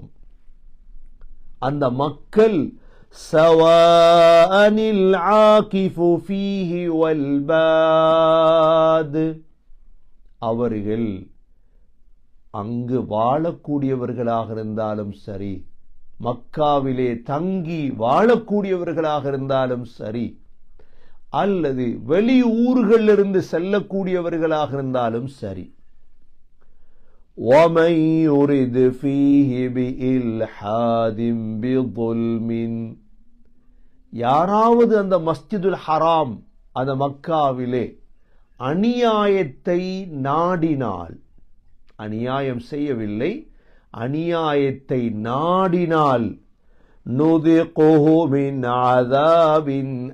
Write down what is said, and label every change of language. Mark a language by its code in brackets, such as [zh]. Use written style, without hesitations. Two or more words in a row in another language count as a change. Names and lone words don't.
[ta] அந்த மக்கள் [ar] سواء العاكف فيه والباد, [ta] அவர்கள் அங்கு வாழக்கூடியவர்களாக இருந்தாலும் சரி, மக்காவிலே தங்கி வாழக்கூடியவர்களாக இருந்தாலும் சரி, அல்லது வெளி ஊர்களிலிருந்து செல்லக்கூடியவர்களாக இருந்தாலும் சரி. [ar] وَمَنْ يُرِدْ فِيهِ بِإِلْحَادٍ بِظُلْمٍ, [ta] யாராவது அந்த மஸ்ஜிதுல் ஹராம், அந்த மக்காவிலே அநியாயத்தை நாடினால், அநியாயம் செய்யவில்லை, அநியாயத்தை நாடினால், [ar] نذقه من عذاب